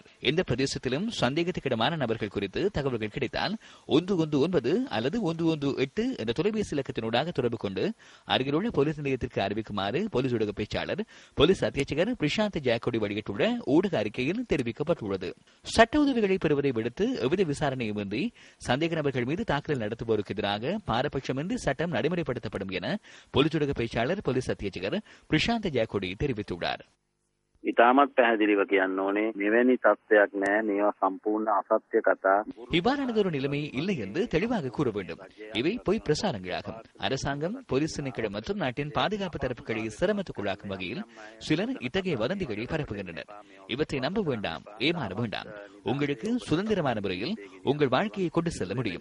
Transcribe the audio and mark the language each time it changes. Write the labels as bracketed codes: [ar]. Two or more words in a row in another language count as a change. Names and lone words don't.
[ta] எந்த பிரதேசத்திலும் சந்தேகத்துக்கிடமான நபர்கள் குறித்து தகவல்கள் கிடைத்தால் 119 அல்லது 118 என்ற தொலைபேசி இலக்கத்தினூடாக தொடர்பு கொண்டு அருகிலுள்ள போலீஸ் நிலையத்திற்கு அறிவிக்குமாறு போலீஸ் ஊடக பேச்சாளர் போலீஸ் அத்தியட்சகர் பிரிஷாந்த் ஜாக்கோடி வெளியிட்டுள்ள ஊடக அறிக்கையில் தெரிவிக்கப்பட்டுள்ளது. சட்ட உதவிகளை பெறுவதை விடுத்து எவ்வித விசாரணையுமின்றி சந்தேக நபர்கள் மீது தாக்குதல் நடத்துவோருக்கு எதிராக பாரபட்சமின்றி சட்டம் நடைமுறைப்படுத்தப்படும் என போலீஸ் ஊடக பேச்சாளர் போலீஸ் அத்தியட்சகர் பிரிஷாந்த் ஜாக்கோடி தெரிவித்துள்ளார். [si] ඉතාමත් පැහැදිලිව කියන්න ඕනේ මෙවැනි තත්ත්වයක් නෑ මේවා සම්පූර්ණ අසත්‍ය කතා. [ta] இவ்வாறானதொரு நிலைமை இல்லை என்று தெளிவாக கூற வேண்டும். இவை பொய் பிரசாரங்களாகும். அரசாங்கம் போலீஸ் திணைக்களம் மற்றும் நாட்டின் பாதுகாப்பு தரப்புகளை சிரமத்துக்குள்ளாக்கும் வகையில் சிலர் இத்தகைய வதந்திகளை பரப்புகின்றனர். இவற்றை நம்ப வேண்டாம், ஏமாற வேண்டாம். உங்களுக்கு சுதந்திரமான முறையில் உங்கள் வாழ்க்கையை கொண்டு செல்ல முடியும்.